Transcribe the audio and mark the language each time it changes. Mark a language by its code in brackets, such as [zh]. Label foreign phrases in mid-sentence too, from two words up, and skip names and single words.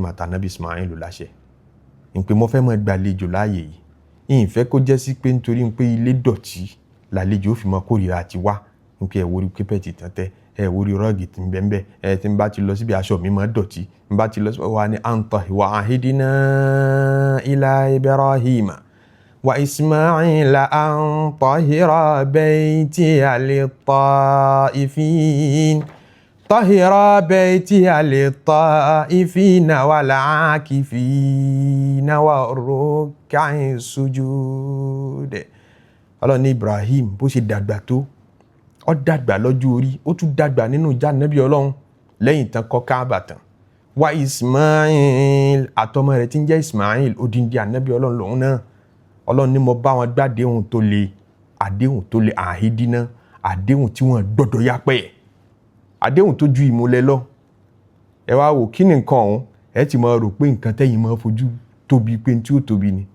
[yo] àti anabi Ismail láṣẹ ìpè mo fẹ́ máa gbàlejò láàyè yìí ìfẹ́ kó jẹ́ sí pé nítorí pé ilé dọ̀tí làlejò ó fi máa kórìíra àti wá nípa ẹ̀wòrí képẹ́ẹ̀tì tẹ́tẹ́ ẹ̀wòrí rọ́ọ̀gì tí ń bẹ́ẹ̀ ẹ̀ tí ń bá ti lọ síbi aṣọ mi máa dọ̀tí ń bá ti lọ síbi wa ni [ar] أنت وعهدنا إلى إبراهيم وإسماعيل أن طهرا بيتي للطائفين طهرا بيتي للطائفين والعاكفين والركع السجود. [yo] Ọlọ́run ní Ibrahim bó ṣe dàgbà tó ó dàgbà lọ́jọ́ orí ó tún dàgbà nínú ìjà nẹ́bí ọlọ́run lẹ́yìn tán kọ́ Káàbà tán wa Ismail àtọmọ rẹ̀ tí ń jẹ́ Ismail odindi ànẹ́bí ọlọ́run lòun náà ọlọ́run ní mo bá wọn gbàdéhùn tó le àdéhùn tó le àhídínà àdéhùn tí wọ́n gbọ́dọ̀ yápẹ́ àdéhùn tó ju ìmúlẹ̀ lọ ẹ wá wò kí ni nǹkan ọ̀hún ẹ ti máa rò pé nǹkan tẹ́yìn máa fojú tóbi pé tí ó tóbi ni.